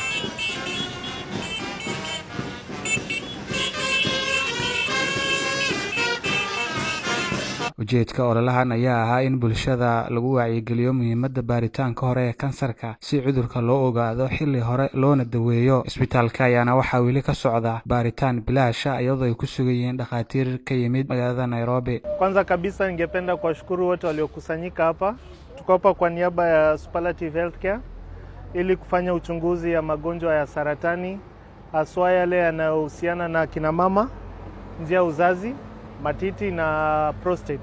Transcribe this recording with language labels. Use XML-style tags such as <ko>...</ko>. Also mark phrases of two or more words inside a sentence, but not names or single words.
<so>ujeedka ololahan ayaa ahaa in bulshada lagu wacyigeliyo muhiimadda baaritaanka hore ee kansarka si cudurka loo ogaado xilli hore loona daweeyo. Isbitaalka ayaana waxaa weli ka socda baaritaan bilaasha iyadoo ay ku sugan yihiin dhakhaatiir ka yimid magaalada Nairobi.</so> <sw>Kwanza kabisa ningependa kuwashukuru wote waliokusanyika hapa. Tuko hapa kwa niaba ya Superlative Healthcare ili kufanya uchunguzi ya magonjwa ya saratani, haswa yale yanayohusiana na kina mama, njia ya uzazi, matiti na prostate.</sw>